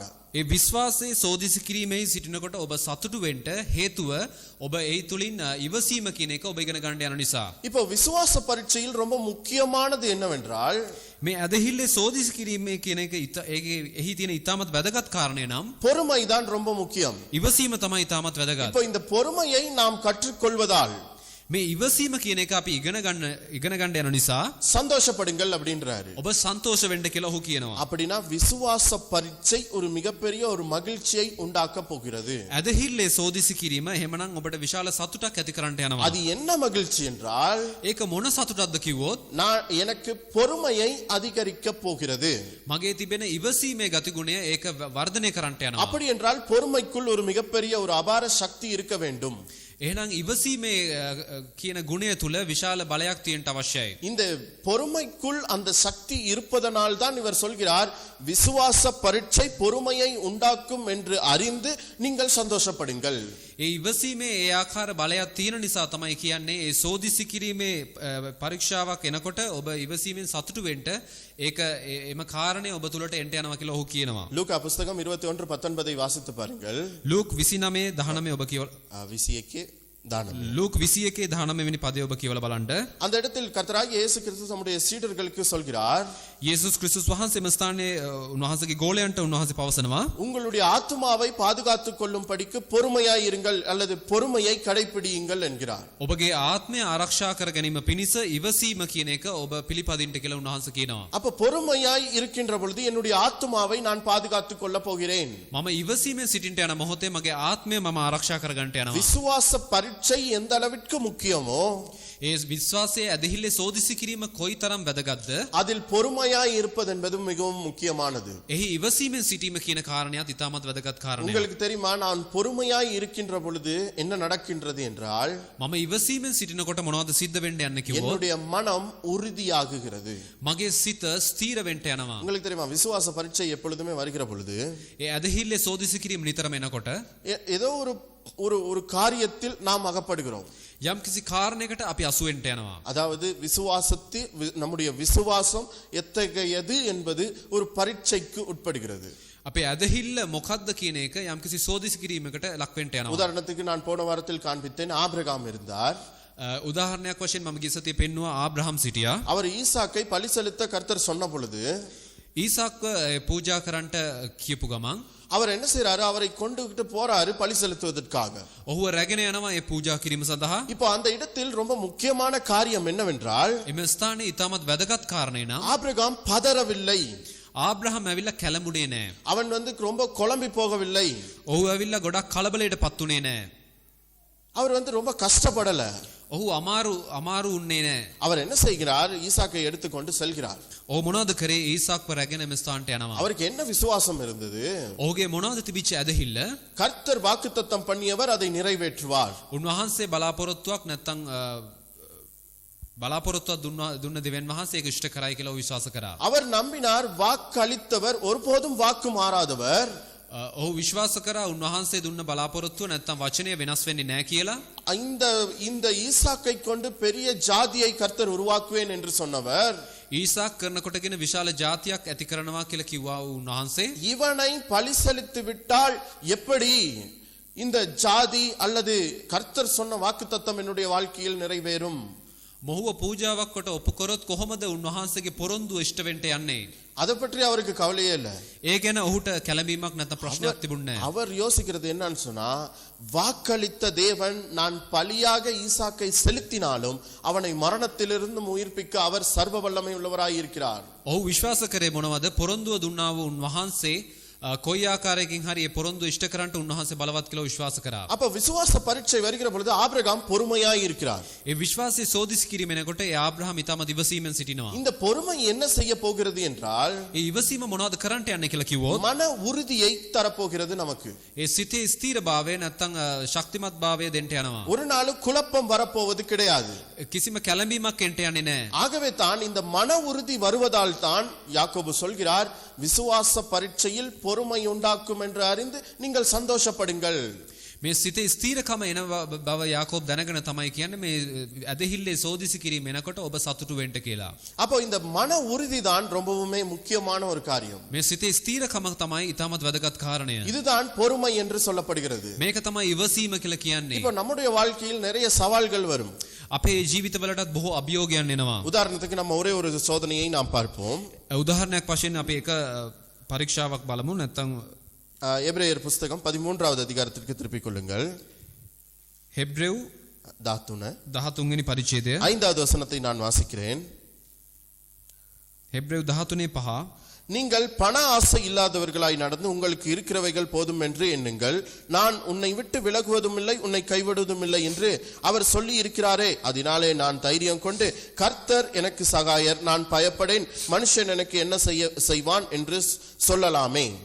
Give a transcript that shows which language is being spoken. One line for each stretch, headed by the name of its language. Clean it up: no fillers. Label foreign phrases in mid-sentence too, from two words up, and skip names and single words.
Sinhala: ඒ විශ්වාසයේ සෝදිසි කිරීමේ සිටිනකොට ඔබ සතුටු වෙන්න හේතුව ඔබ ඒ තුලින් ඉවසීම කියන එක ඔබ ඉගෙන ගන්න යන නිසා.
Tamil: இப்போ விசுவாச பரீட்சையில் ரொம்ப முக்கியமானது என்னவென்றால்,
Sinhala: මේ ඇදහිල්ලේ සෝදිසි කිරීමේ කියන එක එහි තියෙන ඉතාමත් වැදගත් කාරණේ නම්
Tamil: பொறுமை தான் ரொம்ப முக்கியம்.
Sinhala: ඉවසීම තමයි ඉතාමත් වැදගත්.
Tamil: இப்போ இந்த பொறுமையை நாம் கற்றுக்கொள்வதால்
Sinhala: මේ ඉවසීම කියන එක අපි ඉගෙන ගන්න යන නිසා
Tamil: சந்தோஷப்படுங்கள் அப்படின்றாரு.
Sinhala: ඔබ සන්තෝෂ වෙන්න කියලා ඔහු කියනවා.
Tamil: அப்படினா விசுவாச பரீட்சை ஒரு மிகப்பெரிய ஒரு மகிழ்ச்சியை உண்டாக்க போகிறது.
Sinhala: ඇදහිල්ලේ සෝදිසි කිරීම එහෙමනම් ඔබට විශාල සතුටක් ඇති කරන්නට යනවා.
Tamil: அது என்ன மகிழ்ச்சி என்றால்
Sinhala: ඒක මොන සතුටක්ද කිව්වොත්
Tamil: நான் எனக்கு பொறுமையை அதிகரிக்க போகிறது.
Sinhala: මගේ තිබෙන ඉවසීමේ ගතිගුණය ඒක වර්ධනය කරන්නට යනවා.
Tamil: அப்படி என்றால் பொறுமைக்குள் ஒரு மிகப்பெரிய ஒரு அபார சக்தி இருக்க வேண்டும்.
Sinhala: එහෙනම් ඉවසීමේ කියන ගුණය තුල විශාල බලයක් තියෙන්න අවශ්‍යයි.
Tamil: இந்த பொறுமைக்குள் அந்த சக்தி இருப்பதனால் தான் இவர் சொல்கிறார் விசுவாச பரீட்சை பொறுமையை உண்டாக்கும் என்று அறிந்து நீங்கள் சந்தோஷப்படுங்கள்.
Sinhala: ඒ ඉවසීමේ ඒ ආකාර බලයක් තියෙන නිසා තමයි කියන්නේ ඒ සෝදිසි කිරීමේ පරීක්ෂාවක් එනකොට ඔබ ඉවසීමෙන් සතුටු වෙන්න ඒක එම කාරණේ ඔබ තුලට එන්න යනවා කියලා ඔහු කියනවා.
Tamil: லூக்கா புத்தகம் 21:19 வாசித்து பாருங்கள்.
Sinhala: ලූක් 29:19 ඔබ කියවල
Tamil: 21 தானம்.
Sinhala: ලූක් 21:19 වෙනි පදය ඔබ කියවල බලන්න.
Tamil: அந்த இடத்தில் கர்த்தராகிய இயேசு கிறிஸ்து தம்முடைய சீடர்களுக்கு சொல்கிறார்
Sinhala: යේසුස් ක්‍රිස්තුස් වහන්සේ මේ ස්ථානයේ උන්වහන්සේගේ ගෝලයන්ට උන්වහන්සේ පවසනවා
Tamil: உங்களுடைய ஆத்துமாவை பாதுகாத்துக் கொள்ளும்படிக்கு பொறுமையாய் இருங்கள் அல்லது பொறுமையை கடைபிடியுங்கள் என்கிறார்.
Sinhala: ඔබගේ ආත්මය ආරක්ෂා කර ගැනීම පිණිස ඉවසීම කියන එක ඔබ පිළිපදින්න කියලා උන්වහන්සේ කියනවා.
Tamil: அப்ப பொறுமையாய் இருக்கின்ற பொழுது என்னுடைய ஆத்துமாவை நான் பாதுகாத்துக் கொள்ள போகிறேன்.
Sinhala: මම ඉවසීමෙන් සිටින්න යන මොහොතේ මගේ ආත්මය මම ආරක්ෂා කර ගන්නට යනවා.
Tamil: விசுவாச பரீட்சை எந்த அளவிற்கு முக்கியமோ
Sinhala: ඒ විශ්වාසයේ ඇදහිල්ලේ සෝදිසි කිරීම කොයිතරම් වැදගත්ද?
Tamil: அதில் பொறுமையாய் இருப்பது என்பது மிகவும் முக்கியமானது.
Sinhala: එහි ඉවසීමෙන් සිටීම කියන කාරණයක් ඉතාමත් වැදගත් කාරණයක්.
Tamil: உங்களுக்கு தெரியுமா நான் பொறுமையாய் இருக்கின்ற பொழுது என்ன நடக்கின்றது என்றால்
Sinhala: මම ඉවසීමෙන් සිටිනකොට මොනවද සිද්ධ වෙන්න යන්නේ කිව්වොත්
Tamil: என்னுடைய மனம் உறுதியாகுகிறது.
Sinhala: මගේ සිත ස්ථීර වෙන්න යනවා.
Tamil: உங்களுக்கு தெரியுமா விசுவாச பரீட்சை எப்பொழுதுமே வருகிற பொழுது
Sinhala: ඒ ඇදහිල්ලේ සෝදිසි කිරීම නිතරම එනකොට
Tamil: ஏதோ ஒரு காரியத்தில் நாம் அகப்படுகிறோம்.
Sinhala: යම් කිසි කාරණයකට අපි අසු වෙන්න යනවා.
Tamil: அதாவது நம்முடைய விசுவாசம் எத்தகையது என்பது ஒரு பரீட்சைக்கு உட்படுகிறது.
Sinhala: අපේ ඇදහිල්ල මොකක්ද කියන එක යම් කිසි සෝදිසි කිරීමකට ලක් වෙන්න යනවා.
Tamil: உதாரணத்துக்கு நான் போன வாரத்தில் காண்பித்தேன் ஆபிரகாம் இருந்தார்.
Sinhala: උදාහරණයක් වශයෙන් මම ගිය සතියේ පෙන්නුවා ආබ්‍රහම් සිටියා.
Tamil: அவர் ஈசாக்கை பலி செலுத்த கர்த்தர் சொன்ன பொழுது
Sinhala: ඊසාක්ව පූජා කරන්නට කියපු ගමන්
Tamil: அவர் என்ன செய்றாரு அவரை கொண்டுகிட்டு போறாரு பலி செலுத்துவதற்காக.
Sinhala: ඔහුව රැගෙන යනවා ඒ පූජා කිරීම සඳහා.
Tamil: இப்போ அந்த இடத்தில் ரொம்ப முக்கியமான காரியம் என்னவென்றால்
Sinhala: එම ස්ථානයේ ඉතාමත් වැදගත් කාරණේ නම්
Tamil: ஆபிரகாம் பதறவில்லை.
Sinhala: ආබ්‍රහම් ඇවිල්ලා කැළඹුණේ නැහැ.
Tamil: அவன் ரொம்ப குழம்பி போகவில்லை.
Sinhala: ඔහු ඇවිල්ලා ගොඩක් කලබලයටපත් උනේ නැහැ.
Tamil: அவர் ரொம்ப கஷ்டப்படல.
Sinhala: ඔහු අමාරු උන්නේ නැහැ.
Tamil: அவர் என்ன செய்கிறார் ஈசாக்கை எடுத்துக்கொண்டு செல்கிறார்.
Sinhala: ඔහු මොනවද කරේ? ඊසාක්ව රැගෙන එම ස්ථානට යනවා.
Tamil: அவருக்கு என்ன விசுவாசம் இருந்தது?
Sinhala: ඔහුගේ මොනවද තිබිච්ච ඇදහිල්ල?
Tamil: கர்த்தர் வாக்குத்தத்தம் பண்ணியவர் அதை நிறைவேற்றுவார்.
Sinhala: උන්වහන්සේ බලාපොරොත්තුවක් නැත්තම් බලාපොරොත්තුවක් දුන්න දෙවියන් වහන්සේ ඒක ඉෂ්ට කරයි කියලා ඔහු විශ්වාස කරා.
Tamil: அவர் நம்பினார் வாக்களித்தவர் ஒருபோதும் வாக்கு மாறாதவர்.
Sinhala: ඔහු විශ්වාස කරා උන්වහන්සේ දුන්න බලාපොරොත්තුව නැත්තම් වචනය වෙනස් වෙන්නේ නැහැ කියලා.
Tamil: இந்த ஈசாக்கை கொண்டு பெரிய ஜாதியை கர்த்தர் உருவாக்குவேன் என்று சொன்னவர்
Sinhala: ඊසාක් කරනකොටගෙන විශාල ජාතියක් ඇති කරනවා කියලා කිව්වා උන්වහන්සේ.
Tamil: இவனை பலி செலுத்தி விட்டால் எப்படி இந்த ஜாதி அல்லது கர்த்தர் சொன்ன வாக்குத்தத்தம் என்னுடைய வாழ்க்கையில் நிறைவேறும்?
Sinhala: මොහුව පූජාවක් කොට ඔප්පු කරොත් කොහොමද උන්වහන්සේගේ පොරොන්දුව ඉෂ්ට වෙන්න යන්නේ?
Tamil: அதை பற்றி அவருக்கு கவலையே இல்ல.
Sinhala: ඒ ගැන ඔහුට කැළඹීමක් නැත්නම් ප්‍රශ්නයක් තිබුණේ නැහැ.
Tamil: அவர் யோசிக்கிறது என்னன்னு சொன்னா வாக்களித்த தேவன் நான் பலியாக ஈசாக்கை செலுத்தினாலும் அவனை மரணத்திலிருந்து உயிர்ப்பிக்க அவர் சர்வ வல்லமை உள்ளவராய் இருக்கிறார்.
Sinhala: ඔහු විශ්වාස කරේ මොනවද? පොරොන්දුව දුන්නා වූ උන්වහන්සේ කොයි ආකාරයකින් හරි ඒ පොරොන්දුව ඉෂ්ට කරන්නට උන්වහන්සේ බලවත් කියලා විශ්වාස කරා.
Tamil: அப்ப விசுவாச பரீட்சை வருகிற பொழுது ஆபிரகாம் பொறுமையாய் இருக்கிறார்.
Sinhala: ඒ විශ්වාසයේ සෝදිසි කිරීම එනකොට ඒ ආබ්‍රහම් ඉතාම ඉවසීමෙන් සිටිනවා.
Tamil: இந்த பொறுமை என்ன செய்ய போகிறது என்றால்
Sinhala: ඒ ඉවසීම මොනවද කරන්නට යන්නේ කියලා කිව්වොත්
Tamil: மன உறுதியை தரப்போகிறது நமக்கு.
Sinhala: ඒ සිතේ ස්ථීරභාවය නැත්තම් ශක්තිමත් භාවය දෙන්න යනවා.
Tamil: ஒரு நாள் குழப்பம் வரப்போவது கிடையாது.
Sinhala: කිසිම කැළඹීමක් එන්න යන්නේ නැහැ.
Tamil: ஆகவே தான் இந்த மன உறுதி வருவதால் தான் யாக்கோபு சொல்கிறார் விசுவாச பரீட்சையில் பொறுமை உண்டாக்கும் என்று அறிந்து நீங்கள் சந்தோஷப்படுங்கள்.
Sinhala: මේ සිතේ ස්ථීරකම එන බව යාකෝබ් දැනගෙන තමයි කියන්නේ මේ ඇදහිල්ලේ සෝදිසි කිරීම එනකොට ඔබ සතුටු වෙන්න කියලා.
Tamil: அப்போ இந்த மன உறுதி தான் ரொம்பவுமே முக்கியமான ஒரு காரியம்.
Sinhala: මේ සිතේ ස්ථීරකම තමයි ඉතාමත් වැදගත් කාරණය.
Tamil: இதுதான் பொறுமை என்று சொல்லப்படுகிறது.
Sinhala: මේක තමයි ඉවසීම කියලා කියන්නේ.
Tamil: இப்போ நம்முடைய வாழ்க்கையில் நிறைய சவால்கள் வரும்.
Sinhala: අපේ ජීවිතවලටත් බොහෝ අභියෝගයන් එනවා.
Tamil: உதாரணத்துக்கு நம்ம ஒரே ஒரு சோதனையை நாம் பார்ப்போம்.
Sinhala: උදාහරණයක් වශයෙන් අපි එක පරීක්ෂාවක් බලමු. නැත්තම්
Tamil: எபிரேயர் புத்தகம் 13வது அதிகாரத்திற்கு திருப்பிக் கொள்ளுங்கள்.
Sinhala: හෙබ්‍රෙව් 13 13 වෙනි පරිච්ඡේදය
Tamil: 5வது வசனத்தை நான் வாசிக்கிறேன்.
Sinhala: හෙබ්‍රේව් 13:5
Tamil: நீங்கள் பண ஆசை இல்லாதவர்களாய் நடந்து உங்களுக்கு இருக்கிறவைகள் போதும் என்று எண்ணுங்கள். நான் உன்னை விட்டு விலகுவதும் இல்லை உன்னை கைவிடுவதும் இல்லை என்று அவர் சொல்லி இருக்கிறாரே. அதனாலே நான் தைரியம் கொண்டு கர்த்தர் எனக்கு சகாயர், நான் பயப்படேன், மனுஷன் எனக்கு என்ன செய்வான் என்று சொல்லலாமே.